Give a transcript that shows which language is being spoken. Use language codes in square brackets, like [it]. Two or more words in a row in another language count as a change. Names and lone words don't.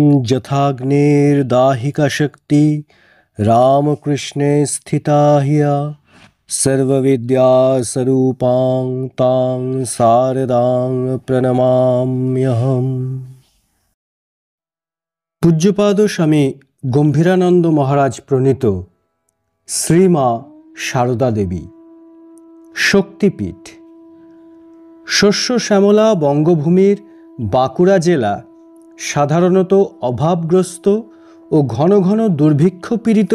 [sa] यथाग्निर्दाहिका शक्ति रामकृष्णे स्थिता हिया सर्वविद्यास्वरूपां तां शारदां प्रणमाम्यहम्। [bn] পূজ্যপাদ স্বামী গম্ভীরানন্দ মহারাজ প্রণীত শ্রীমা সারদা দেবী শক্তিপীঠ। শস্য শ্যামলা বঙ্গভূমির বাঁকুড়া জেলা সাধারণত অভাবগ্রস্ত ও ঘন ঘন দুর্ভিক্ষ পীড়িত